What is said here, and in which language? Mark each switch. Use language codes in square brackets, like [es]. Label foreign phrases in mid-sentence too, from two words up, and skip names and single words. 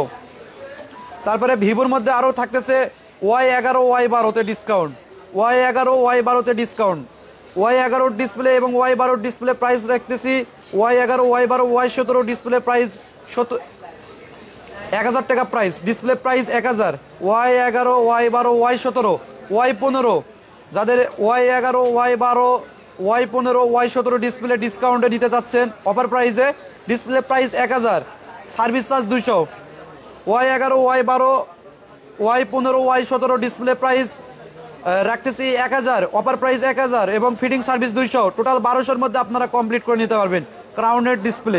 [bn] তারপরে ভিভোর মধ্যে আরও থাকতেছে Y11, Y12-তে ডিসকাউন্ট, Y11, Y12-তে ডিসকাউন্ট। Y11 ডিসপ্লে এবং Y12 [en] display price [bn] রাখতেছি, Y11, Y12, Y17 [en] display price [bn] 1000 টাকা প্রাইস, [en] display price [bn] 1000। Y11, Y12, Y17, Y15 যাদের Y11, Y12, Y15, Y17 [en] display discount [bn] নিতে চাচ্ছেন [en] offer price, display price [bn] 1000, [en] service charge [bn] 200। Y11, Y12, Y15, Y17 [en] display price [bn] রাখতেছি 1000, [en] offer price [bn] 1000, এবং [en] fitting service [bn] 200, টোটাল 1200-র মধ্যে আপনারা কমপ্লিট করে নিতে পারবেন ক্রাউনের ডিসপ্লে।